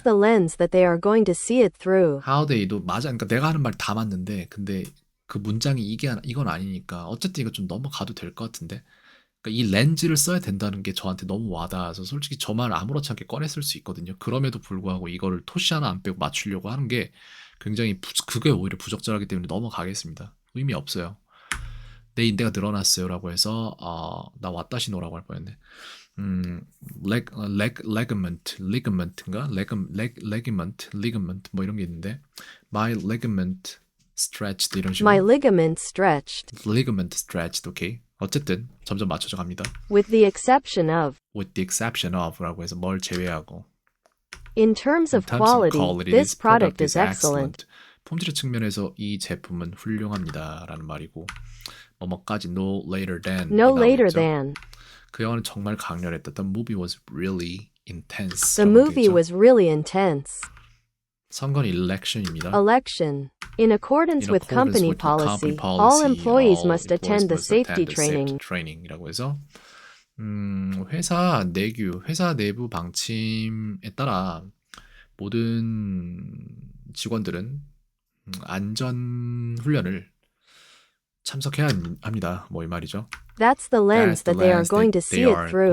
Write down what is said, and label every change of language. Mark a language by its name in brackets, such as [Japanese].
[English] That's the lens that they are going to see it through. [Korean] How they도 맞아. 그러니까 내가 하는 말 다 맞는데 근데 그 문장이 이건 아니니까 어쨌든 이거 좀 넘어가도 될 것 같은데. 그러니까 이 렌즈를 써야 된다는 게 저한테 너무 와닿아서 솔직히 저 말 아무렇지 않게 꺼냈을 수 있거든요. 그럼에도 불구하고 이거를 토시 하나 안 빼고 맞추려고 하는 게 굉장히 그게 오히려 부적절하기 때문에 넘어가겠습니다. 의미 없어요. 내 인대가 늘어났어요라고 해서 나 왓다시노라고 할 뻔했네. ligament인가? ligament 뭐 이런 게 있는데 [English] my ligament stretched [Korean] 이런 식으로. [English] My ligament stretched. ligament stretched, 오케이. [Korean] 어쨌든 점점 맞춰져 갑니다. [English] With the exception of. with the exception of [Korean] 라고 해서 뭘 제외하고. [English] In terms of quality, this product is excellent. [Korean] 품질의 측면에서 이 제품은 훌륭합니다라는 말이고 뭐뭐까지 [English] no later than. No later than. [Korean] 그 영화는 정말 강렬했다. [English] The movie was really intense. The movie was really intense. [Korean] 선거는 election입니다. [English] Election. In accordance with company policy, all employees must attend the safety [Korean] training이라고 해서 회사 내부 방침에 따라 모든 직원들은 안전 훈련을 참석해야 합니다. 뭐 이 말이죠. [English] That's the lens that they are going to see it through.